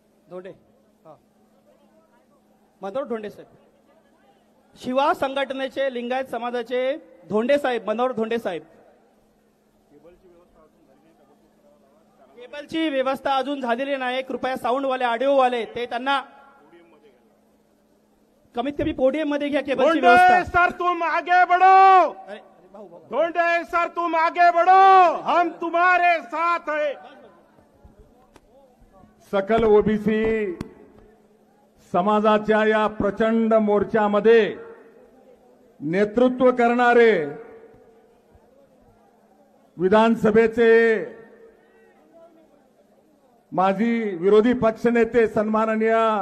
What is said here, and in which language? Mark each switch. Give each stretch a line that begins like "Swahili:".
Marathi: धोंडे, मनोहर धोंडे साहेब, शिवा संघटनेचे लिंगायत समाजाचे धोंडे साहेब, मनोहर धोंडे साहेब. केबलची व्यवस्था अजून झालेली नाही. कृपया साऊंडवाले, ऑडिओवाले ते त्यांना कमीत कमी पोडियम मध्ये घ्या. केबलची व्यवस्था.
Hindi: सर तुम आगे बढ़ो.
Marathi: अरे भाऊ,
Hindi: धोंडे सर तुम आगे बढ़ो, हम तुम्हारे साथ है.
Marathi: सकल ओबीसी समाजाच्या या प्रचंड मोर्चामध्ये नेतृत्व करणारे विधानसभेचे माजी विरोधी पक्षनेते सन्माननीय